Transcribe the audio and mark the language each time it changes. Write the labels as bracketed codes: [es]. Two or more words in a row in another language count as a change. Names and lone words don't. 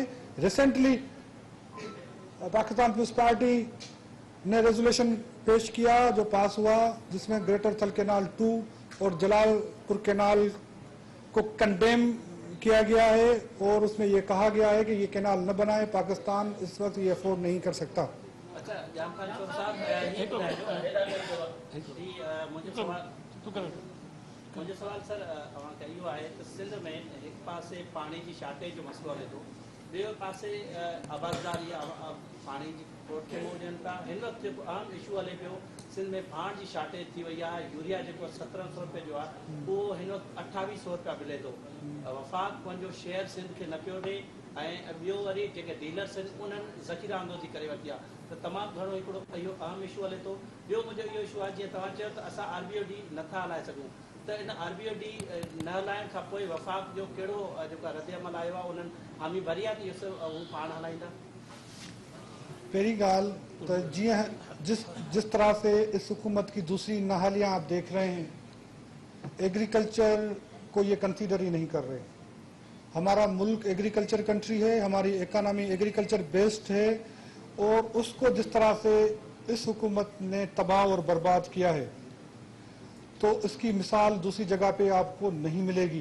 [ur] ریسنٹلی پاکستان پیپلز پارٹی نے ریزولیوشن پیش کیا جو پاس ہوا، جس میں گریٹر تھل کینال 2 اور جلالپور کینال کو کنڈیم کیا گیا ہے اور اس میں یہ کہا گیا ہے کہ یہ کینال نہ بنائے، پاکستان اس وقت یہ افورڈ نہیں کر سکتا. [sd] अच्छा जाम खान साहब, मुझे सवाल सर इहो आहे त सिंध में एक पासे पानी की शॉर्टेज जो मसलो हले थो, ॿियो पासे आबाददारी पानी जी कोठियूं ॾियनि था। हिन वक़्तु जेको अहम इशू हले पियो, सिंध में भाण जी शॉर्टेज थी वई आहे। यूरिया जेको 1700 रुपए जो आहे उहो हिन वक़्तु 2800 रुपया मिले थो। वफ़ाक़ पंहिंजो शेयर सिंध खे न पियो ॾे ऐं ॿियो वरी जेके डीलर्स आहिनि उन्हनि ज़ख़ीरा आंदोज़ी करे वरिती आहे। त तमामु घणो हिकिड़ो इहो अहम इशू हले थो। ॿियो मुंहिंजो इहो इशू आहे, जीअं तव्हां चयो त असां RBOD नथा हलाए सघूं, त इन RBOD न हलाइण खां पोइ वफ़ाक़ जो कहिड़ो जेको रद्द अमल आयो आहे उन्हनि हामी भरी आहे कि इहो सभु हू पाण हलाईंदा? [ur] پہلی گال تو جس طرح سے اس حکومت کی دوسری ناہلیاں آپ دیکھ رہے ہیں، ایگریکلچر کو یہ کنسیڈر ہی نہیں کر رہے. ہمارا ملک [en] agriculture country [ur] ہے، ہماری اکانومی [en] agriculture based [ur] ہے اور اس کو جس طرح سے اس حکومت نے تباہ اور برباد کیا ہے، تو اس کی مثال دوسری جگہ پہ آپ کو نہیں ملے گی.